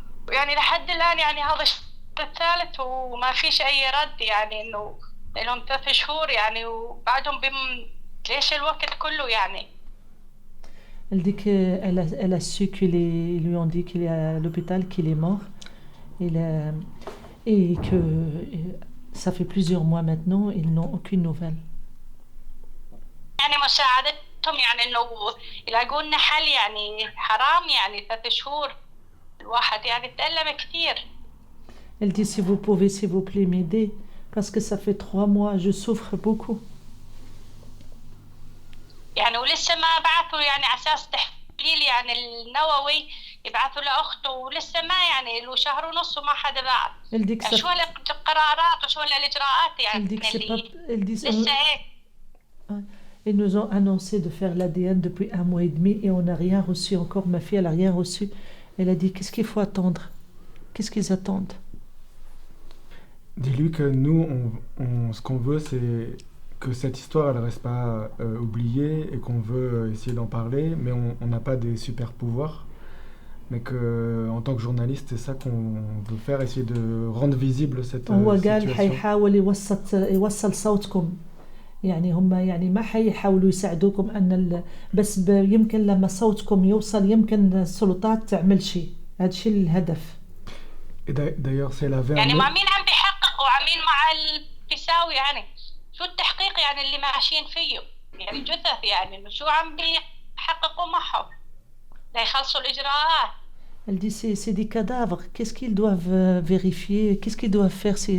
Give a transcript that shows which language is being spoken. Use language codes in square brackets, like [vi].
[ar] يعني لحد الان يعني هذا الشهر الثالث وما فيش اي رد، يعني انه لهم 3 شهور يعني وبعدهم ليش الوقت كله يعني. [fr] Elle dit qu'elle a su qu'ils lui ont dit qu'il est à l'hôpital, qu'il est mort. Et que ça fait plusieurs mois maintenant, ils n'ont aucune nouvelle. [ar] يعني مساعدتهم يعني انه يلاقوا لنا حل، يعني حرام يعني 3 شهور الواحد يعني تألم كثير. [fr] Elle dit si vous pouvez s'il vous plaît m'aider parce que ça fait 3 mois, je souffre beaucoup. [ar] يعني ولسه ما بعثوا يعني على اساس تحليل يعني النووي يبعثوا لاخته، ولسه ما يعني له شهر ونص وما حدا بعث. [fr] Elle dit que [ar] يعني [fr] ça... [ar] شو القرارات وشو الاجراءات يعني [fr] Elle dit que c'est pas... Elle dit ça... [ar] لسه هيك. [fr] Ils nous ont annoncé de faire l'ADN depuis 1 mois et demi et on n'a rien reçu encore. Ma fille, elle n'a rien reçu. Elle a dit qu'est-ce qu'il faut attendre? Qu'est-ce qu'ils attendent? Dis-lui que nous, ce qu'on veut, c'est que cette histoire, elle ne reste pas oubliée et qu'on veut essayer d'en parler, mais on n'a pas des super pouvoirs. Mais qu'en tant que journaliste, c'est ça qu'on veut faire, essayer de rendre visible cette [ar] هو قال [fr] situation. [ar] حيحاول يوصل صوتكم. يعني هم يعني ما حيحاولوا يساعدوكم بس يمكن لما صوتكم يوصل يمكن السلطات تعمل شيء. هذا الشيء الهدف. [fr] Et d'ailleurs, si elle avait [ar] يعني [fr] un... [ar] مع مين عم بيحققوا وعمين مع البيساوي يعني شو التحقيق يعني اللي ماشيين فيه يعني جثث يعني شو عم بيحققوا معهم ليخلصوا الإجراءات. [fr] Elle dit c'est des cadavres. Qu'est-ce qu'ils doivent vérifier? Qu'est-ce qu'ils doivent faire?